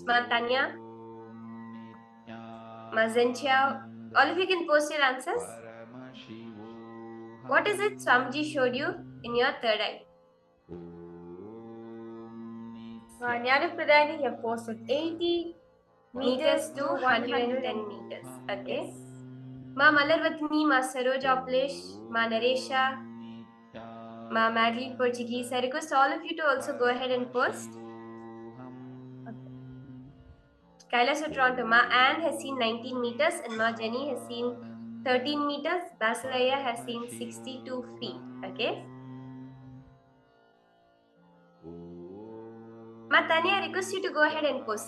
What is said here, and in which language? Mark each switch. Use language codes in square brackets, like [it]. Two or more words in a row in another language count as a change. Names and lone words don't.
[en] Ma Tanya, Ma Zenchao. All of you can post your answers. What is it Swamiji showed you in your third eye? Nyana Pradani, you have posted 80 Meters to 110 meters. Okay. Ma Malarvatni, Ma Saroj Oplish, Ma Naresha, Ma Madeline Portuguese. I request all of you to also go ahead and post. Kailash of Toronto, Ma Anne has seen 19 meters and Ma Jenny has seen 13 meters. Basilaya has seen 62 feet. Okay. Ma Tanya, I request you to go ahead and post.